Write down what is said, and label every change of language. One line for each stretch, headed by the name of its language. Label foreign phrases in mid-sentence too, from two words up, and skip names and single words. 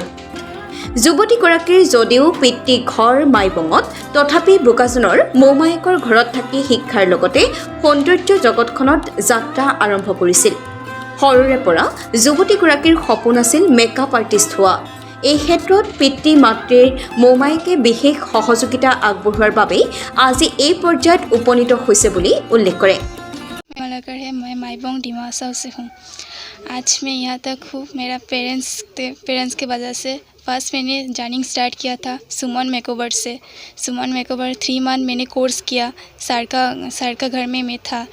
Assamese: যুৱতীগৰাকীৰ যদিও পিতৃ ঘৰ মাইবঙত, তথাপি বোকাজানৰ মোমায়েকৰ ঘৰত থাকি শিক্ষাৰ লগতে সৌন্দৰ্য জগতখনত যাত্ৰা আৰম্ভ কৰিছিল। সৰুৰে পৰা যুৱতীগৰাকীৰ সপোন আছিল
English: makeup artist
Assamese: হোৱা। এই ক্ষেত্ৰত পিতৃ মাতৃৰ মোমায়েকে বিশেষ সহযোগিতা আগবঢ়োৱাৰ বাবেই আজি এই পৰ্যায়ত উপনীত হৈছে বুলি উল্লেখ কৰে।
Hindi: मालाकर है, मैं माईबोंग डिमासाओ से हूँ। आज मैं यहाँ तक हूँ मेरा पेरेंट्स के वजह से। फर्स्ट मैंने
English: journeying start
Hindi: किया था सुमन मेकओवर से। सुमन मेकओवर 3 मंथ मैंने कोर्स किया। सर का घर में मैं था।